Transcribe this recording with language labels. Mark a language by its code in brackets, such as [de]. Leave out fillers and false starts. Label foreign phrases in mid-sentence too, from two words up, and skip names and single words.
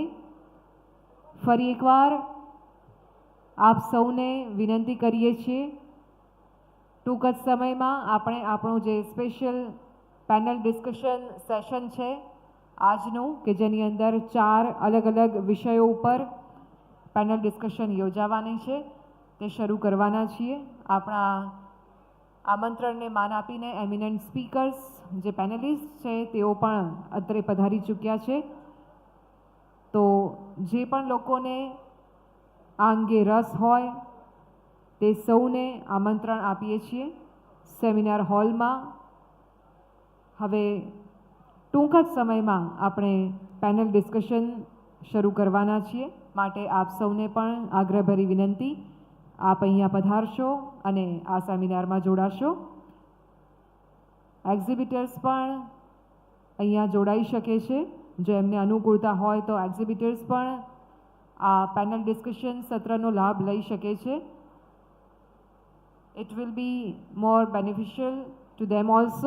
[gu] ફરી એક બાર આપ સૌને વિનંતી કરીએ છે ટૂંક જ સમય માં આપણે આપણો જે [en] special panel discussion session [gu] है આજનુ કે જેની અંદર 4 અલગ અલગ વિષયો પર [en] panel discussion [gu] યોજાવાની है તે શરૂ કરવાના છીએ। આપણા આમંત્રણ ને માન આપીને [en] eminent speakers [gu] જે પેનલિસ્ટ है તેઓ પણ અત્રે પધારી ચૂક્યા છે। તો જે પણ લોકોને આ અંગે રસ હોય તે સૌને આમંત્રણ આપીએ છીએ [en] seminar hall [gu] में। હવે ટૂંક જ સમય માં આપણે [en] panel discussion [gu] શરૂ કરવાના છીએ માટે આપ સૌને પણ આગ્રહભરી વિનંતી આપ અહીંયા પધારશો અને આ સેમિનાર માં જોડાશો। એક્ઝિબિટર્સ પણ અહીંયા જોડાઈ શકે છે જો એમને અનુકૂળતા હોય તો એક્ઝિબિટર્સ પણ આ [en] panel discussion [gu] સત્રનો લાભ લઈ શકે છે। [en] It will be more beneficial to them also.